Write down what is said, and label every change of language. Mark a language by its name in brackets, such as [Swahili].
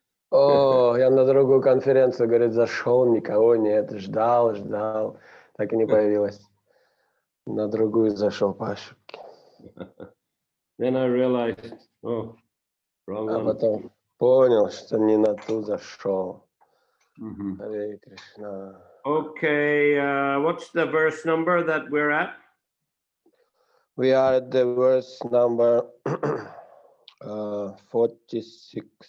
[Russian] О, я на другую конференцию, говорит, зашел, никого нет, ждал, так и не появилось. На другую зашел по ошибке. [English] Then I realized, oh, wrong [Russian] А [English] one. [Russian] потом понял, что не на ту зашел. Харе Кришна. [English] Okay, what's the verse number that we're at? We are at the verse number 46.